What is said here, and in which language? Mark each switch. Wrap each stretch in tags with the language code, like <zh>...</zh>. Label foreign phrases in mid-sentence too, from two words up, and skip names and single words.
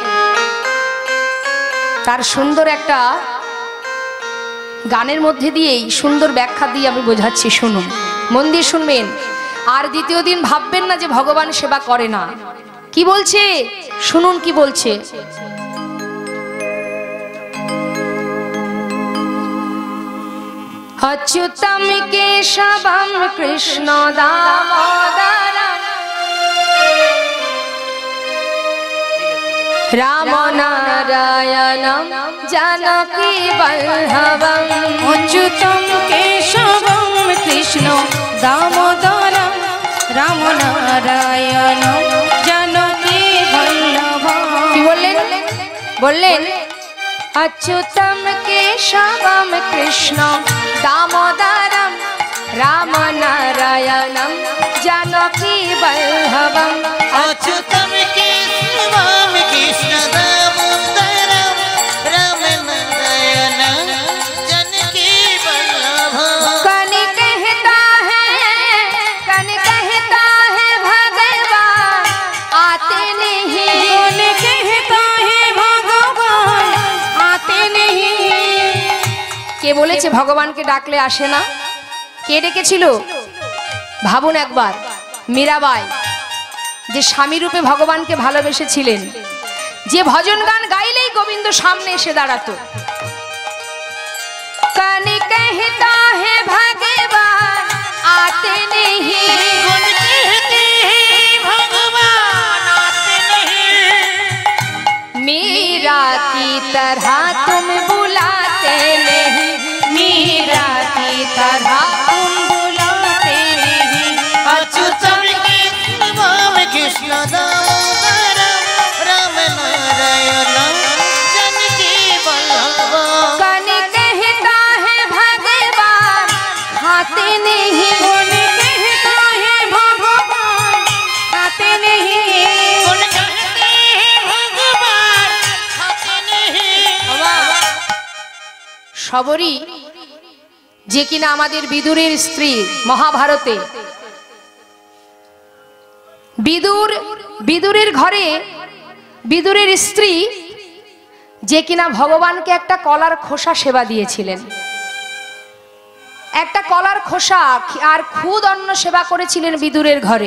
<bn>তার সুন্দর একটা গানের মধ্যে দিয়েই সুন্দর ব্যাখ্যা দিয়ে আমি বোঝাচ্ছি, শুনুন, মন দিয়ে শুনবেন। আর দ্বিতীয় দিন ভাববেন না যে ভগবান সেবা করে না। কি বলছে শুনুন, কি বলছে?</bn> <sa>अच्युतम केशवम कृष्ण दामोदरम राम नारायणम जानकी वल्लभम। अच्युतम केशवम कृष्ण दामोदरम राम नारायणम जानकी वल्लभम।</sa> <bn>কি বললেন?</bn> <sa>বললেন अच्युतम केशवम कृष्ण दामोदरम राम नारायणम जानकी वल्लभम। अच्युतम केशवम कृष्ण दामोदरम राम नारायणम जानकी वल्लभम।</sa> <hi>कन कहता है भगवान आते नहीं, कौन कहता है भगवान आते नहीं।</hi> <bn>কে বলেছে ভগবানকে ডাকলে আসে না? কে ডেকেছিল? ভাবুন একবার, মীরাবাই যে স্বামী রূপে ভগবানকে ভালোবেসেছিলেন, যে ভজন গান গাইলেই গোবিন্দ সামনে এসে দাঁড়াতো।</bn> <hi>কান कहता है भगवान आते नहीं, कौन कहते हैं भगवान आते नहीं। मीरा की तरह तुम बुलाते नहीं, मीरा की तरह तुम बुलाते नहीं।</hi> <sa>अच्युतम केशवम कृष्ण दामोदरम राम नारायणम जानकी वल्लभम।</sa> <hi>कन कहता है भगवान खाते नहीं, कौन कहता है भगवान आते नहीं। कौन कहते हैं भगवान आते नहीं।</hi> <bn>শবরী যে কিনা আমাদের বিদুরের স্ত্রী, মহাভারতে বিদুরের ঘরে বিদুরের স্ত্রী যে কিনা ভগবানকে একটা কলার খোসা সেবা দিয়েছিলেন, একটা কলার খোসা আর খুদ অন্ন সেবা করেছিলেন বিদুরের ঘরে।</bn>